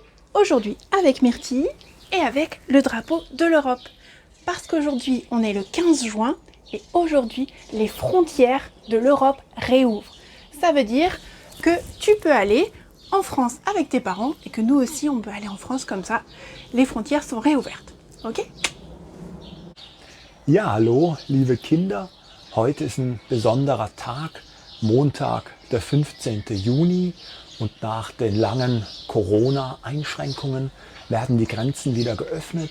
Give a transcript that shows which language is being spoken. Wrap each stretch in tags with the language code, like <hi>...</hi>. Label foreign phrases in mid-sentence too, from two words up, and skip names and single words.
<fr>Aujourd'hui avec Myrtille et avec le drapeau de l'Europe. Parce qu'aujourd'hui on est le 15 juin et aujourd'hui les frontières de l'Europe réouvrent. Ça veut dire que tu peux aller en France avec tes parents et que nous aussi on peut aller en France comme ça. Les frontières sont réouvertes, ok?</fr> <de>Ja, hallo, liebe Kinder. Heute ist ein besonderer Tag, Montag, der 15. Juni. Und nach den langen Corona-Einschränkungen werden die Grenzen wieder geöffnet.</de>